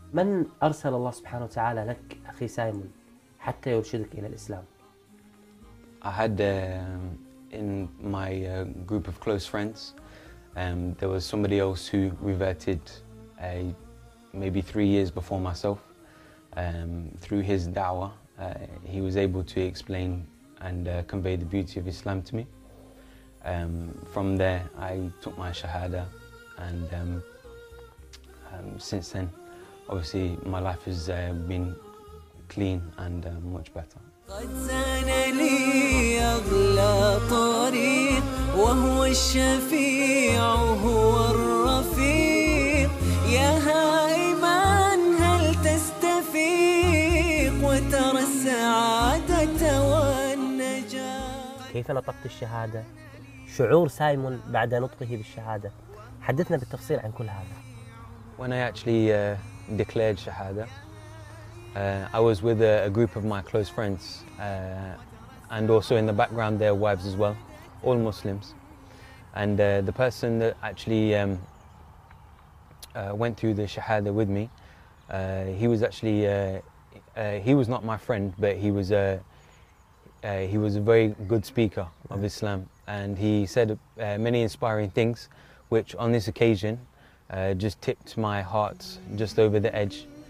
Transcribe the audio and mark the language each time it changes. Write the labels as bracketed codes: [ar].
[ar] من أرسل الله سبحانه وتعالى لك أخي سايمون حتى يرشدك إلى الإسلام؟ [en] I had in my group of close friends, there was somebody else who reverted maybe 3 years before myself. Through his da'wah, he was able to explain and convey the beauty of Islam to me. From there, I took my shahada, and since then, obviously, my life has been clean and much better. [ar] قد سان لي أغلى طريق وهو الشفيع هو الرفيق يا هائما هل تستفيق وترى السعادة والنجاح. كيف نطقت الشهادة؟ شعور سايمون بعد نطقه بالشهادة؟ حدثنا بالتفصيل عن كل هذا. [en] When I actually declared shahada, I was with a group of my close friends, and also in the background their wives as well, all Muslims. And the person that actually went through the shahada with me, he was actually he was not my friend, but he was a very good speaker of Islam, and he said many inspiring things, which on this occasion just tipped my heart just over the edge.